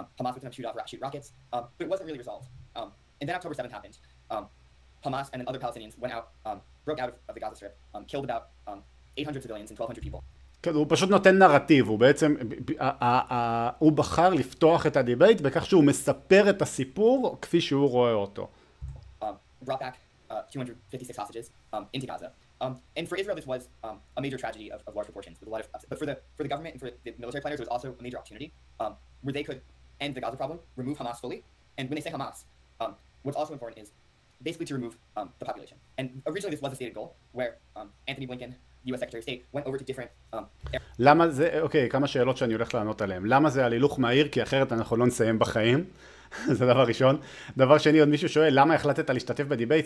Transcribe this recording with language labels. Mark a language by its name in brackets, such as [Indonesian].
[English] Hamas would shoot rockets, but it wasn't really resolved. And then October 7th happened. Hamas and then other Palestinians went out, broke out of the Gaza Strip, killed about 800 civilians and 1,200 people. [Hebrew] כן, הוא פשוט נותן נרטיב, הוא בעצם, הוא בחר לפתוח את הדיבייט בכך שהוא מספר את הסיפור כפי שהוא רואה אותו. [English] Brought back 256 hostages into Gaza. And for Israel this was a major tragedy of large proportions with a lot of but for the government and for the military planners there was also a major opportunity where they could end the Gaza problem, remove Hamas fully. And when they say Hamas, what's also important is basically to remove the population. And originally this was a stated goal where Anthony Blinken, U.S. Secretary of State, went over to different... [Hebrew] למה זה, אוקיי, כמה שאלות שאני הולך לענות עליהן. למה זה הלילוך מהיר? כי אחרת אנחנו לא נסיים בחיים. זה דבר ראשון. דבר שני, עוד מישהו שואל, למה החלטת להשתתף בדיבייט?